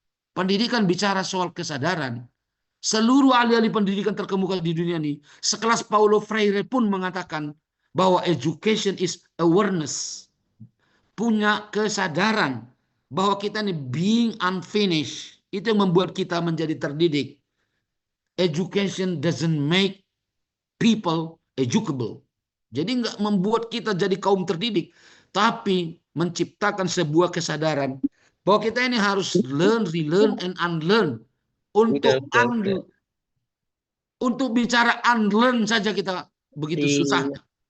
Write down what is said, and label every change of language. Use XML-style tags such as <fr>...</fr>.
<id>Pendidikan bicara soal kesadaran. Seluruh ahli-ahli pendidikan terkemuka di dunia ini, sekelas Paulo Freire pun mengatakan bahwa</id> <en>education is awareness,</en> <id>punya kesadaran bahwa kita ini</id> <en>being unfinished.</en> <id>Itu yang membuat kita menjadi terdidik.</id> <en>Education doesn't make people educable.</en> <id>Jadi nggak membuat kita jadi kaum terdidik, tapi menciptakan sebuah kesadaran bahwa kita ini harus</id> <en>learn, relearn, and unlearn.</en> <id>Untuk bicara unlearn saja kita begitu susahnya.</id>